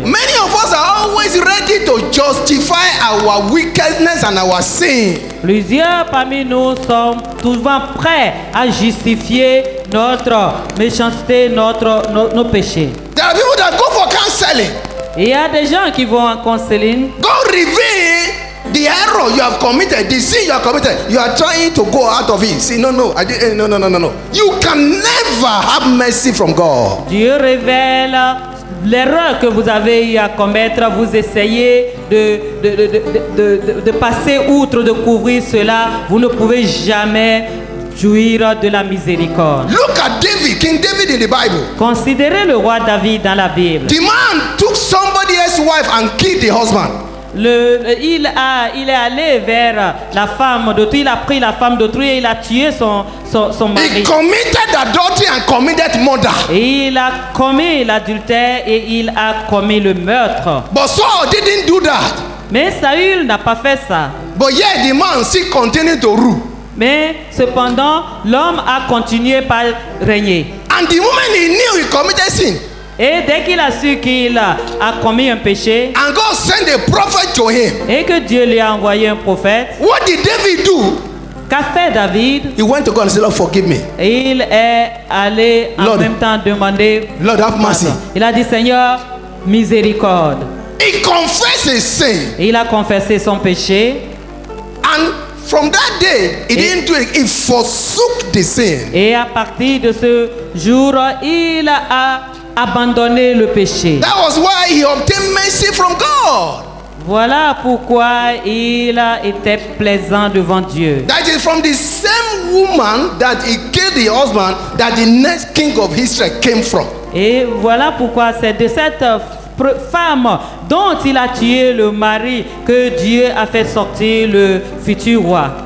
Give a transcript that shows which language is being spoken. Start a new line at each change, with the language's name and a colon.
English: Many of us are always ready to justify our wickedness and our sin.
French: Plusieurs parmi nous sont souvent prêts à justifier notre méchanceté, nos péchés.
English: There are people that go for counseling.
French: Et il y a des gens qui vont en counseling.
English: God reveal the error you have committed, the sin you have committed. You are trying to go out of it. See, no. You can never have mercy from God.
French: Dieu révèle l'erreur que vous avez eu à commettre. Vous essayez de passer outre, de couvrir cela. Vous ne pouvez jamais jouir de la miséricorde.
English: Look at David, King David in the Bible.
French: Considérez le roi David dans la Bible.
English: The man took somebody else's wife and killed the husband.
French: Il est allé vers la femme d'autrui, il a pris la femme d'autrui et il a tué son
English: He
French: mari.
English: committed adultery and committed murder.
French: Et il a commis l'adultère et il a commis le meurtre.
English: But Saul didn't do that.
French: Mais Saül n'a pas fait ça.
English: But yet the man still continued to rule.
French: Mais cependant, l'homme a continué par régner.
English: And the moment he knew he committed sin,
French: Et dès qu'il a su qu'il a commis un péché
English: and God sent a prophet to him,
French: et que Dieu lui a envoyé un prophète,
English: what did David do?
French: qu'a fait David?
English: He went to God and said, Lord, forgive me.
French: Et il est allé en
English: Lord.
French: même temps demander
English: Lord, have mercy.
French: pardon. Il a dit, Seigneur, miséricorde.
English: He confessed his sin.
French: Et il a confessé son péché.
English: And from that day, he didn't do it. He forsook the sin.
French: Et à partir de ce jour, il a abandonné le péché.
English: That was why he obtained mercy from God.
French: Voilà pourquoi il a été plaisant devant Dieu.
English: That is from the same woman that he killed the husband that the next king of Israel came from.
French: Et voilà pourquoi c'est de cette femme dont il a tué le mari que Dieu a fait sortir le futur roi.